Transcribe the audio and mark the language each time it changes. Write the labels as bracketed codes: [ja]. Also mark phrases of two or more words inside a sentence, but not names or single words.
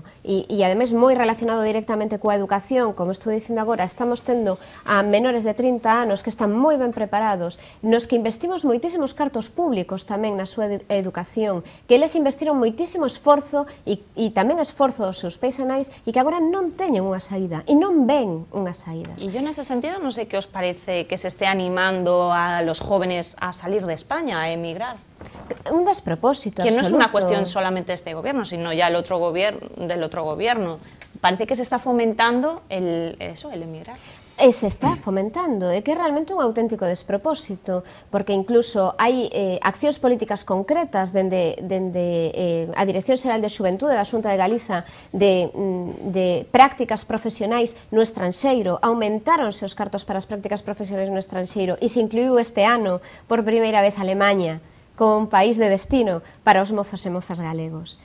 [gl] E ademais, moi relacionado directamente coa educación, como estou dicindo agora, estamos tendo a menores de 30 anos que están moi ben preparados, nos que investimos moitísimos cartos públicos tamén na súa educación, que eles investiron moitísimo esforzo e tamén esforzo dos seus pais e nais e que agora non teñen unha saída e non ven unha saída. E yo nese sentido non sei que os parece que se esté animando a [es] los jóvenes [gl] a salir de España, a emigrar. Un despropósito que absoluto. [es] no es una cuestión solamente de este gobierno, sino ya del otro gobierno. Parece que se está fomentando el emigrar. [gl] E se está fomentando, é que é realmente un auténtico despropósito, porque incluso hai accións políticas concretas dende a Dirección Xeral de Xuventude da Xunta de Galiza de prácticas profesionais no estranxeiro, aumentaronse os cartos para as prácticas profesionais no estranxeiro e se incluiu este ano por primeira vez Alemanha como un país de destino para os mozos e mozas galegos.